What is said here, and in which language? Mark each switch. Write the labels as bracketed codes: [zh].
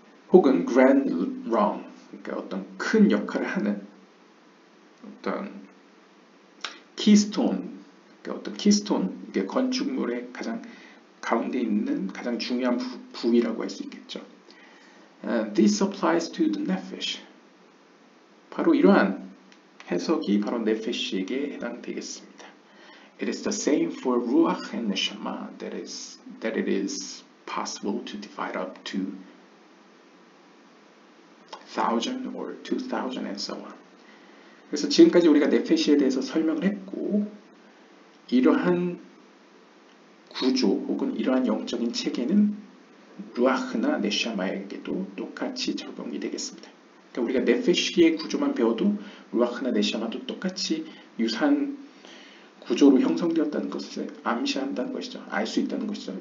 [ko] 혹은 [en] grand rung, [ko] 그러니까 어떤 큰 역할을 하는 어떤 keystone, 그러니까 어떤 keystone, 이게 건축물의 가장 가운데 있는 가장 중요한 부위라고 할 수 있겠죠. [en] This applies to the nephesh. [ko] 바로 이러한 해석이 바로 네페시에게 해당되겠습니다. [en] It is the same for ruach and neshama that it is possible to divide up to 1,000 or 2,000 and so on. [ko] 그래서 지금까지 우리가 네페시에 대해서 설명을 했고 이러한 구조 혹은 이러한 영적인 체계는 루아흐나 네샤마에게도 똑같이 적용이 되겠습니다. 그러니까 우리가 네페시의 구조만 배워도 루아흐나 네샤마도 똑같이 유사한 구조로 형성되었다는 것을 암시한다는 것이죠. 알 수 있다는 것이죠.